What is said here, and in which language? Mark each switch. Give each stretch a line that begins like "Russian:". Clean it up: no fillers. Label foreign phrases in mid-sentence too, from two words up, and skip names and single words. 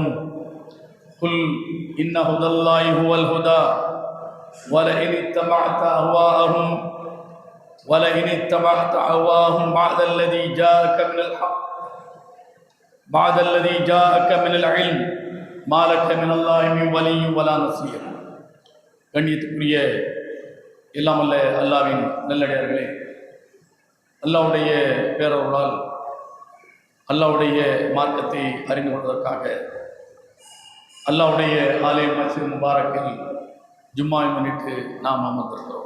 Arabic: قل إن هدى الله هو الهدى ولئن اتبعت أهواءهم بعد الذي جاءك من العلم ما لك من الله من ولي ولا نصير.
Tamil: கண்ணியத்துக்குரிய எல்லாம் அல்ல அல்லாஹ்வின் நல்லடியார்களே, அல்லாஹ்வுடைய பேரருளால் அல்லாஹ்வுடைய மார்க்கத்தை அறிந்து கொள்வதற்காக அல்லாஹ்வுடைய ஆலய மஸ்ஜித் முபாரக்கில் ஜும்மாவை முன்னிட்டு நாம் அமர்ந்திருக்கிறோம்.